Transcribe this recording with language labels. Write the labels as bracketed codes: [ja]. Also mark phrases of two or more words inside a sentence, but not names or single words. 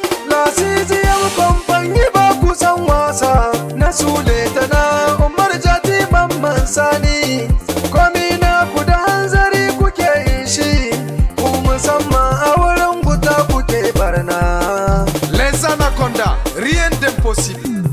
[fr] La sixième compagnie [ha] ba ku san wasa, na Sule tana Umar Jati Mamman Sani. Komi na ku da hanzari kuke yin shi, ku musamman a wurin guta kuke barna. [fr] Les anacondas, rien d'impossible.